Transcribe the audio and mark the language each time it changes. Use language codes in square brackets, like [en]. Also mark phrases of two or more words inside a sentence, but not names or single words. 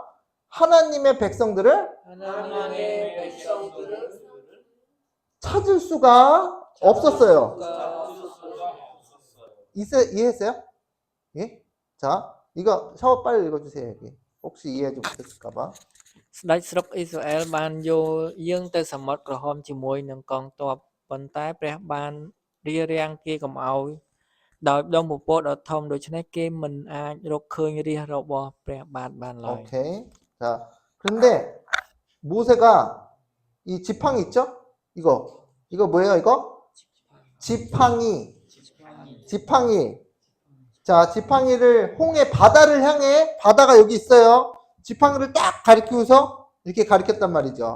[ko] 하나님의 백성들을 찾을 수가 없었어요. 이해했어요? 예? 자, 이거 샤워 빨리 읽어주세요. 여기. 혹시 이해하지 못했을까봐. [km] ស្ដេចស្រុកអ៊ីស្រាអែលបានយកយាងទៅសមុទ្រក្រហមជាមួយនឹងកងទ័ពប៉ុន្តែព្រះបានរារាំងគេកុំឲ្យដោយដងពពកដ៏ធំដូច្នេះគេមិនអាចរកឃើញរាជរបស់ព្រះបាទបានឡើយ [ko] 오케이. 자, 그런데 모세가 이 지팡이 있죠? 이거 뭐예요? 이거? 지팡이. 자, 지팡이를 홍해 바다를 향해 바다가 여기 있어요. 지팡이를 딱 가리키고서 이렇게 가리켰단 말이죠.